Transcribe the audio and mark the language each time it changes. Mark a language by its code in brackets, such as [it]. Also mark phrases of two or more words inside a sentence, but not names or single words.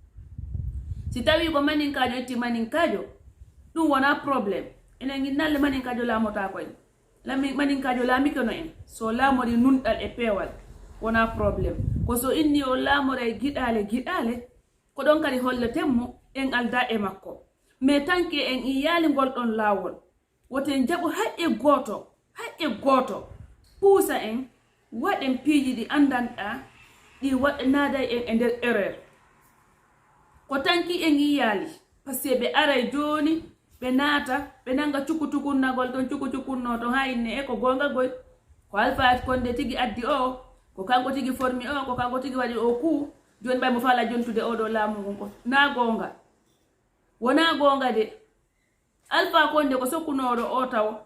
[ff] si tawi ko maninkajo itti maninkajo ɗum wona probléme enen ginnalle maninkajo laamota koyen maninkajo laamikono en so laamori nunɗal e peewal wona probléme ko so inni o laamora e giɗale ko ɗon kadi holletenmo en alda e makko mais tanke en iyali ngol ɗon laawol woten jaɓu haƴƴe gooto puusa en waɗen piiji ɗi andanɗa ɗi naaday en e nder erreur ko tanki en iyali [fr] par ce que [ff] ɓe aray joni ɓe naata ɓe nanga cukutukunnagol ɗon cukutukunno to ha inne e ko gonga goy ko Alpha Condé tigi addi o ko kanko tigi formi o ko kanko tigi waɗi o ku joni ɓay mo faala jontude oɗo laamu ngon ko na gonga wona gonga de Alpha Condé ko sokkunoɗo o taw